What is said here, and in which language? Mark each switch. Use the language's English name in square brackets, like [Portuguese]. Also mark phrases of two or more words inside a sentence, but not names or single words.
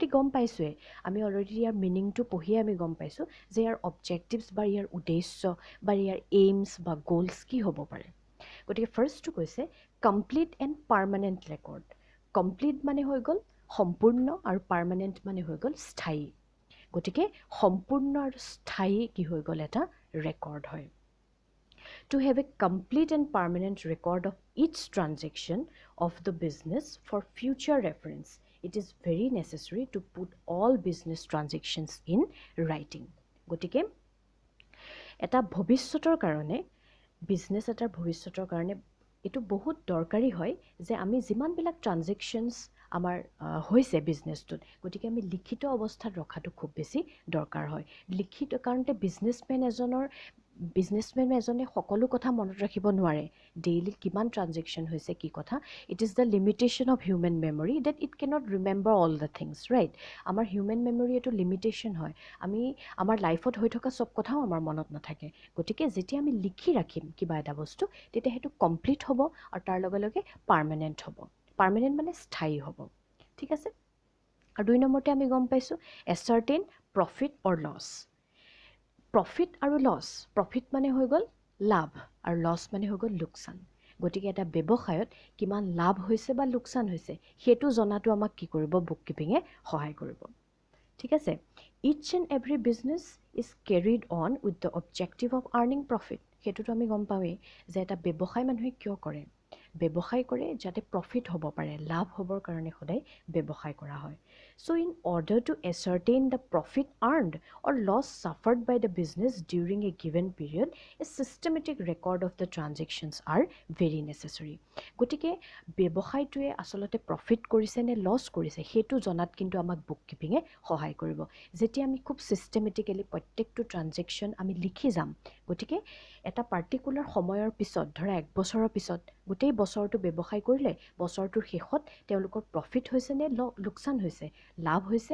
[Assamese] গম পাইছোঁৱেই আমি অলৰেডি ইয়াৰ মিনিংটো পঢ়িয়ে আমি গম পাইছোঁ যে ইয়াৰ অবজেক্টিভছ বা ইয়াৰ উদ্দেশ্য বা ইয়াৰ এইমছ বা গ'লছ কি হ'ব পাৰে গতিকে ফাৰ্ষ্টটো কৈছে [English] complete and permanent record complete [Assamese] মানে হৈ গ'ল সম্পূৰ্ণ আৰু পাৰ্মানেণ্ট মানে হৈ গ'ল স্থায়ী গতিকে সম্পূৰ্ণ আৰু স্থায়ী কি হৈ গ'ল এটা ৰেকৰ্ড হয় [English] to have a complete and permanent record of each transaction of the business for future reference it is very necessary to put all business transactions in writing [Assamese] গতিকে এটা ভৱিষ্যতৰ কাৰণে বিজনেছ এটাৰ ভৱিষ্যতৰ কাৰণে এইটো বহুত দৰকাৰী হয় যে আমি যিমানবিলাক ট্ৰানজেকশ্যনছ আমাৰ হৈছে বিজনেছটোত গতিকে আমি লিখিত অৱস্থাত ৰখাটো খুব বেছি দৰকাৰ হয় লিখিত কাৰণতে বিজনেছমেন এজনে সকলো কথা মনত ৰাখিব নোৱাৰে ডেইলি কিমান ট্ৰানজেকশ্যন হৈছে কি কথা [English] it is the limitation of human memory that it cannot remember all the things right [Assamese] আমাৰ [English] human memory [Assamese] এইটো লিমিটেশ্যন হয় আমি আমাৰ লাইফত হৈ থকা চব কথাও আমাৰ মনত নাথাকে গতিকে যেতিয়া আমি লিখি ৰাখিম কিবা এটা বস্তু তেতিয়া সেইটো কমপ্লিট হ'ব আৰু তাৰ লগে লগে পাৰ্মানেণ্ট হ'ব পাৰ্মানেণ্ট মানে স্থায়ী হ'ব ঠিক আছে আৰু 2 নম্বৰতে আমি গম পাইছোঁ [English] ascertain profit or loss [Assamese] প্ৰফিট আৰু লছ প্ৰফিট মানে হৈ গ'ল লাভ আৰু লছ মানে হৈ গ'ল লোকচান গতিকে এটা ব্যৱসায়ত কিমান লাভ হৈছে বা লোকচান হৈছে সেইটো জনাটো আমাক কি কৰিব বুককিপিঙে সহায় কৰিব ঠিক আছে [English] each and every business is carried on with the objective of earning profit [Assamese] সেইটোতো আমি গম পাওঁৱেই যে এটা ব্যৱসায় মানুহে কিয় কৰে ব্যৱসায় কৰে যাতে প্ৰফিট হ'ব পাৰে লাভ হ'বৰ কাৰণে সদায় ব্যৱসায় কৰা হয় [English] So in order to ascertain the profit earned or loss suffered by the business during a given period, a systematic record of the transactions are very necessary. [Assamese] গতিকে ব্যৱসায়টোৱে আচলতে প্ৰফিট কৰিছে নে লছ কৰিছে সেইটো জনাত কিন্তু আমাক বুককিপিঙে সহায় কৰিব যেতিয়া আমি খুব ছিষ্টেমেটিকেলি প্ৰত্যেকটো ট্ৰানজেকশ্যন আমি লিখি যাম গতিকে এটা পাৰ্টিকুলাৰ সময়ৰ পিছত ধৰা 1 বছৰৰ পিছত গোটেই বছৰটো ব্যৱসায় কৰিলে বছৰটোৰ শেষত তেওঁলোকৰ প্ৰফিট হৈছে নে লোকচান হৈছে লাভ হৈছে